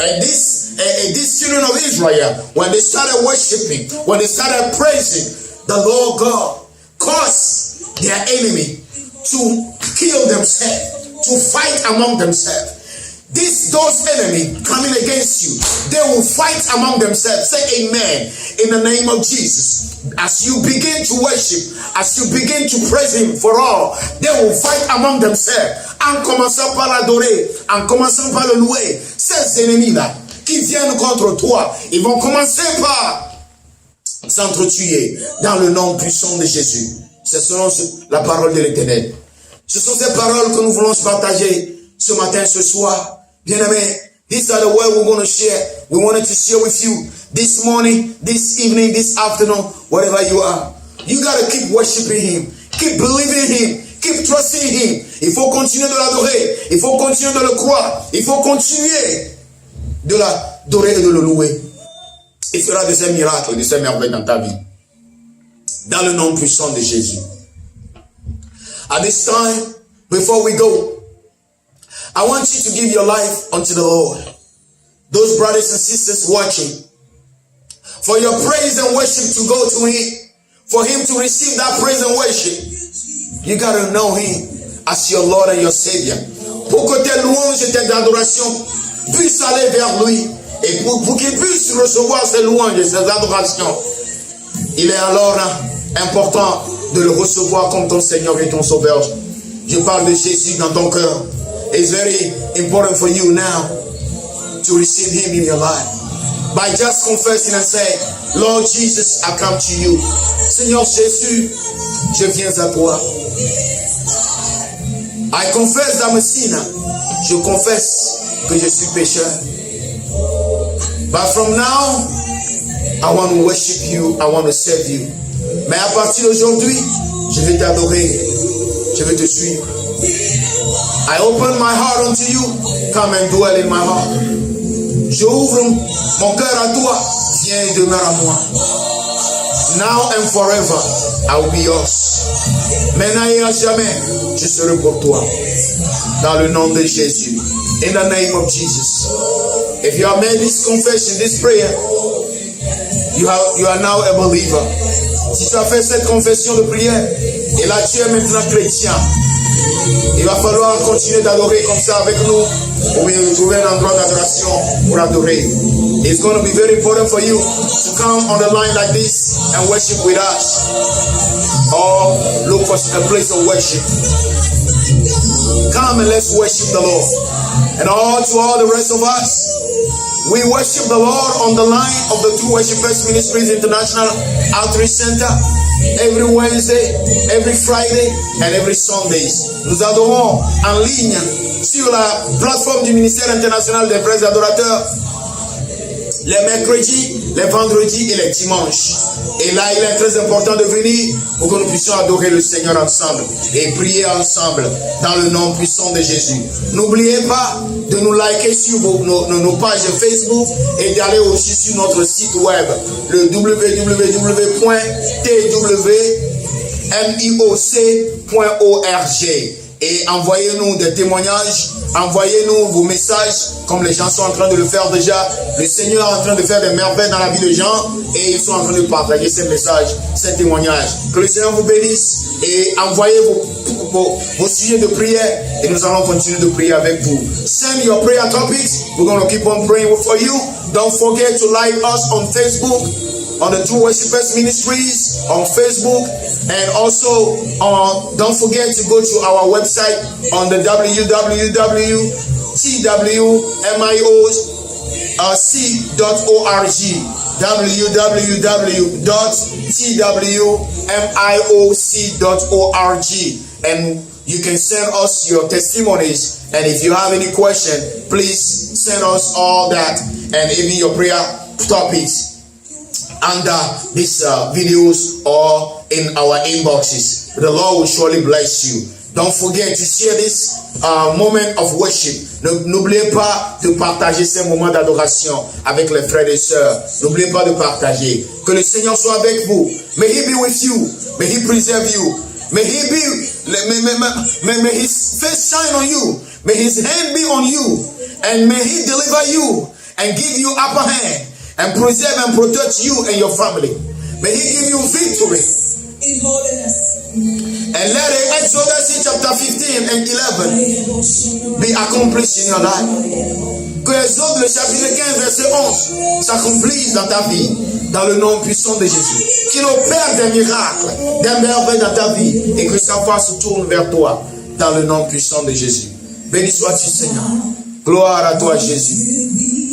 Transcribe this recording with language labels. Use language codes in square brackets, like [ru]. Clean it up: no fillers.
[en] And these children of Israel, when they started worshiping, when they started praising, the Lord God caused their enemy to kill themselves, to fight among themselves. Those enemies coming against you, they will fight among themselves. Say amen in the name of Jesus. As you begin to worship, as you begin to praise him for all, they will fight among themselves. [fr] En commençant par l'adorer, en commençant par le louer, ces ennemis-là qui viennent contre toi, ils vont commencer par s'entretuer dans le nom puissant de Jésus. C'est selon la parole de l'Éternel. Ce sont ces paroles que nous voulons partager ce matin, ce soir. [en] Bien-aimés, these are the words we're going to share. We wanted to share with you this morning, this evening, this afternoon, wherever you are. You got to keep worshiping him. Keep believing him. Keep trusting him. [fr] Il faut continuer de l'adorer. Il faut continuer de le croire. Il faut continuer de l'adorer et de le louer. Il fera de ces miracles, de ces merveilles dans ta vie. Dans le nom puissant de Jésus. [en] At this time, before we go, I want you to give your life unto the Lord. Those brothers and sisters watching, for your praise and worship to go to him, for him to receive that praise and worship, you got to know him as your Lord and your Savior. [fr] Pour que tes louanges et tes adorations puissent aller vers lui, et pour qu'il puisse recevoir ces louanges et ces adorations, il est alors important de le recevoir comme ton Seigneur et ton Sauveur. Je parle de Jésus dans ton cœur. [en] It's very important for you now to receive him in your life. by just confessing and saying, Lord Jesus, I come to you. [fr] Seigneur Jésus, je viens à toi. [en] I confess that I'm a sinner. [fr] Je confesse que je suis pécheur. [en] But from now, I want to worship you. I want to serve you. [fr] Mais à partir d'aujourd'hui, je vais t'adorer. Je vais te suivre. [en] I open my heart unto you. Come and dwell in my heart. [fr] Je ouvre mon cœur à toi. Viens et demeure à moi. [en] Now and forever, I will be yours. [fr] Maintenant et à jamais, je serai pour toi. Dans le nom de Jésus. [en] In the name of Jesus. If you have made this confession, this prayer, you are now a believer. [fr] Si tu as fait cette confession de prière, et là tu es maintenant chrétien, il va falloir continuer d'adorer comme ça avec nous, ou bien trouver un endroit d'adoration pour adorer. [en] It's going to be very important for you to come on the line like this and worship with us, or look for a place of worship. Come and let's worship the Lord. And to all the rest of us, we worship the Lord on the line of the True Worshipers Ministries International Outreach Center every Wednesday, every Friday, and every Sundays. [fr] Nous adorons en ligne sur la plateforme du ministère international des vrais adorateurs les mercredis, les vendredis et les dimanches. Et là, il est très important de venir pour que nous puissions adorer le Seigneur ensemble et prier ensemble dans le nom puissant de Jésus. N'oubliez pas de nous liker sur nos pages Facebook et d'aller aussi sur notre site web, le www.twmioc.org. Et envoyez-nous des témoignages, envoyez-nous vos messages, comme les gens sont en train de le faire déjà. Le Seigneur est en train de faire des merveilles dans la vie des gens et ils sont en train de partager ces messages, ces témoignages. Que le Seigneur vous bénisse et envoyez vos sujets de prière et nous allons continuer de prier avec vous. [en] Send your prayer topics. We're going to keep on praying for you. Don't forget to like us on Facebook, on the True Worshipers Ministries on Facebook, and also don't forget to go to our website on the www.twmioc.org, www.twmioc.org, and you can send us your testimonies, and if you have any question, please send us all that and even your prayer topics under these videos or in our inboxes. The Lord will surely bless you. Don't forget to share this moment of worship. [fr] N'oubliez pas de partager ces moments d'adoration avec les frères et sœurs. N'oubliez pas de partager. Que le Seigneur soit avec vous. [en] May He be with you. May He preserve you. May His face shine on you. May His hand be on you. And may He deliver you and give you upper hand and preserve and protect you and your family. May He give you victory. In holiness. And let Exodus chapter 15 and 11 be accomplished in your life. [fr] Que Exode le chapitre 15 verset 11 s'accomplisse dans ta vie, dans le nom puissant de Jésus. Qu'il opère des miracles, des merveilles dans ta vie et que sa face se tourne vers toi dans le nom puissant de Jésus. Béni sois-tu, Seigneur. Gloire à toi, Jésus.